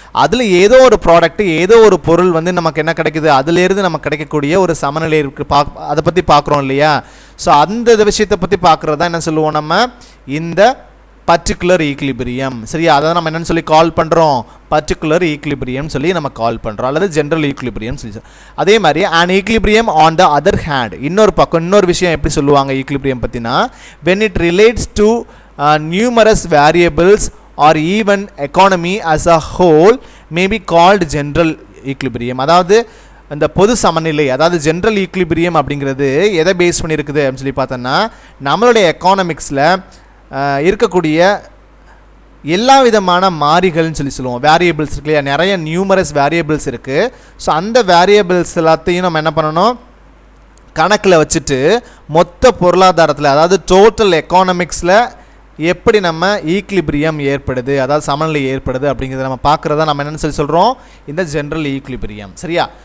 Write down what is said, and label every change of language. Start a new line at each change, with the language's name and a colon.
Tamil: அதில் ஏதோ ஒரு ப்ராடக்ட் ஏதோ ஒரு பொருள் வந்து நமக்கு என்ன கிடைக்குது, அதுலேருந்து நமக்கு கிடைக்கக்கூடிய ஒரு சமநிலை இருக்குது, அதை பற்றி பார்க்குறோம் இல்லையா. ஸோ அந்த விஷயத்தை பற்றி பார்க்குறது தான் என்ன சொல்லுவோம் நம்ம, இந்த பர்டிகுலர் ஈக்குலிபிரியம் சரியா. அதை நம்ம என்னென்னு சொல்லி கால் பண்ணுறோம், பர்டிகுலர் ஈக்குலிபிரியம் சொல்லி நம்ம கால் பண்ணுறோம், அல்லது ஜென்ரல் ஈக்குலிபிரியம் சொல்லி. அதே மாதிரி
English: an equilibrium on the other hand,
Tamil: இன்னொரு பக்கம் இன்னொரு விஷயம் எப்படி சொல்லுவாங்க ஈக்குலிபிரியம் பற்றினா,
English: when it relates to numerous variables or even economy as a whole may be called general equilibrium.
Tamil: அதாவது அந்த பொது சமநிலை அதாவது ஜென்ரல் ஈக்குலிபிரியம் அப்படிங்கிறது எதை பேஸ் பண்ணியிருக்குது அப்படின்னு சொல்லி பார்த்தோன்னா நம்மளுடைய எக்கானமிக்ஸில் இருக்கக்கூடிய எல்லா விதமான மாறிகள்னு சொல்லி சொல்லுவோம், வேரியபிள்ஸ் இருக்கு இல்லையா, நிறைய நியூமரஸ் வேரியபிள்ஸ் இருக்குது. ஸோ அந்த வேரியபிள்ஸ் எல்லாத்தையும் நம்ம என்ன பண்ணணும், கணக்கில் வச்சுட்டு மொத்த பொருளாதாரத்தில் அதாவது டோட்டல் எக்கானமிக்ஸில் எப்படி நம்ம ஈக்குலிபிரியம் ஏற்படுது அதாவது சமநிலை ஏற்படுது அப்படிங்கிறத நம்ம பார்க்குறதா நம்ம என்னென்னு சொல்லி சொல்கிறோம், இந்த ஜென்ரல் ஈக்குலிபிரியம் சரியா.